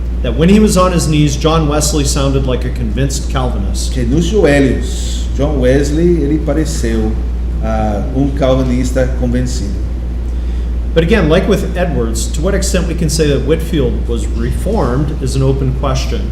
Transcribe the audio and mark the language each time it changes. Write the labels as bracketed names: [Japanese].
[English] that when he was on his knees, John Wesley sounded like a convinced Calvinist. [Portuguese] que nos joelhos, John Wesley, ele pareceu calvinista convencido. [English] But again, like with Edwards, to what extent we can say that Whitefield was reformed is an open question.